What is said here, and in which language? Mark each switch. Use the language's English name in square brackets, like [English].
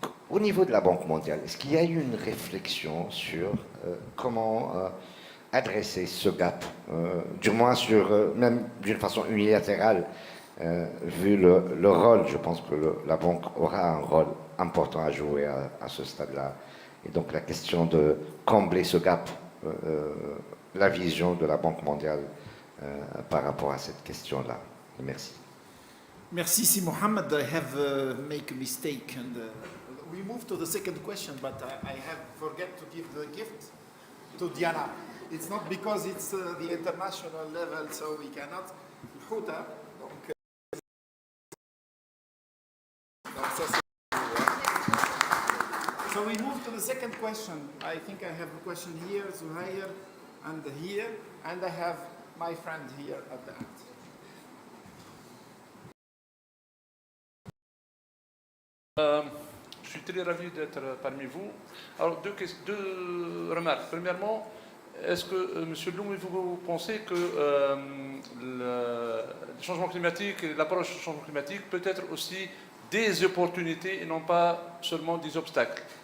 [French] Au niveau de la Banque mondiale, est-ce qu'il y a eu une réflexion sur comment adresser ce gap, du moins même d'une façon unilatérale, vu le rôle, je pense que la Banque aura un rôle important à jouer à ce stade-là. Et donc la question de combler ce gap, la vision de la Banque mondiale par rapport à cette question-là. Merci. Merci, Si Mohamed. [English] I have made a mistake, and we move to the second question, but I have forget to give the gift to Diana. It's not because it's the international level, so we cannot. Huta, donc, so we move to the second question. I think I have a question here, Zuhair, and I have my friend here at the end. [French] Je suis très ravi d'être parmi vous. Alors, deux remarques. Premièrement, est-ce que, Monsieur Blum, vous pensez que le changement climatique et l'approche du changement climatique peut être aussi des opportunités et non pas seulement des obstacles?